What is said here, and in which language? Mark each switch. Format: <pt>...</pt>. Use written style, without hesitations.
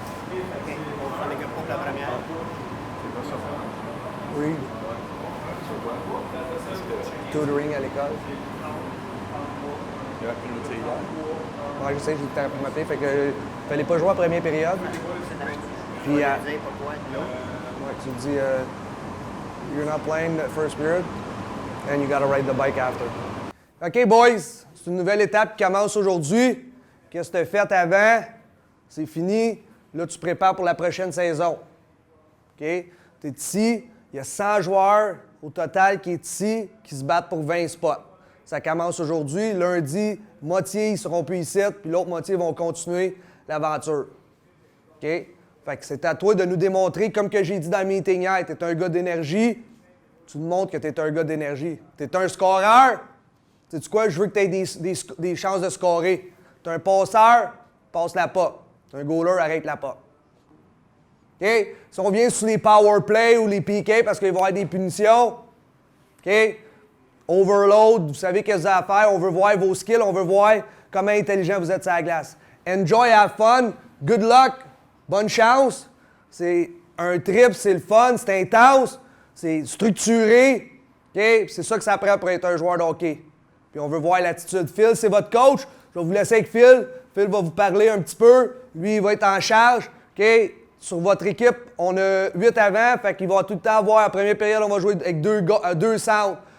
<fr>OK, on va faire les gars pour la première. Reed. Tutoring à l'école. Ouais, je sais, j'ai été m'appeler. Fait que fallait pas jouer en première période. Puis, Dire pourquoi. ouais, tu dis,</fr> <en>you're not playing the first period, and you gotta ride the bike after.</en> <fr>OK, boys, c'est une nouvelle étape qui commence aujourd'hui. Qu'est-ce que tu as fait avant? C'est fini. Là, tu te prépares pour la prochaine saison. OK? Tu es ici. Il y a 100 joueurs au total qui est ici, qui se battent pour 20 spots. Ça commence aujourd'hui. Lundi, moitié, ils seront plus ici, puis l'autre moitié vont continuer l'aventure. OK? Fait que c'est à toi de nous démontrer, comme que j'ai dit dans le meeting hier, tu es un gars d'énergie. Tu nous montres que tu es un gars d'énergie. Tu es un scoreur. Sais-tu quoi? Je veux que tu aies des chances de scorer. Tu es un passeur, passe-la pas. Tu es un goaler, arrête-la pas. OK? Si on vient sur les power play ou les PK parce qu'il va y avoir des punitions, OK? Overload, vous savez qu'est-ce que vous avez à faire. On veut voir vos skills, on veut voir comment intelligent vous êtes sur la glace.</fr> <en>Enjoy, have fun, good luck,</en> <fr>bonne chance. C'est un trip, c'est le fun, c'est intense, c'est structuré. OK? C'est ça que ça prend pour être un joueur de hockey. Puis on veut voir l'attitude. Phil, c'est votre coach. Je vais vous laisser avec Phil. Phil va vous parler un petit peu. Lui, il va être en charge. OK? Sur votre équipe, on a 8 avant. Fait qu'il va tout le temps avoir, en première période, on va jouer avec deux centres.</fr>